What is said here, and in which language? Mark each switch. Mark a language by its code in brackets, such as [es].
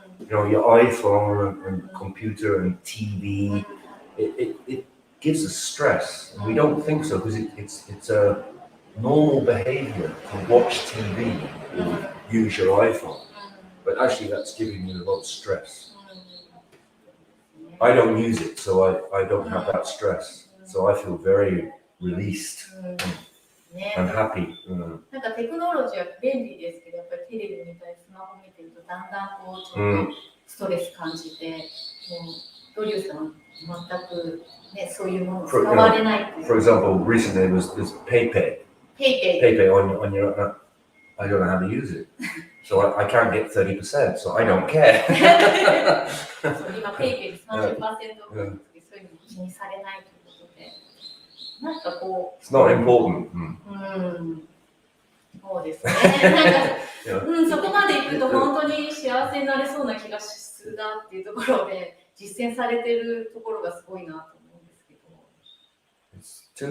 [en] You know, your iPhone and computer and TV, it gives us stress, and we don't think so because it's a normal behavior to watch TV or use your iPhone, but actually that's giving you a lot of stress. I don't use it, so I don't have that stress. So I feel very released and happy. [ja] なんかテクノロジーは便利ですけど、やっぱりテレビ見たりスマホ見てるとだんだんこうちょっとストレス感じて、ドリューさんは全くねそういうものを使われないっていう。 [en] For example, recently there was this PayPay on your. I don't know how to use it. So I can't get 30%, so I don't care. [ja] 今ペイペイで 30% オフですけど、そういうの気にされないということで、なんかこう。 [en] It's not important. [ja] そうですね。そこまでいくと本当に幸せになれそうな気がするなっていうところで実践されてるところがすごいなと思うんですけど。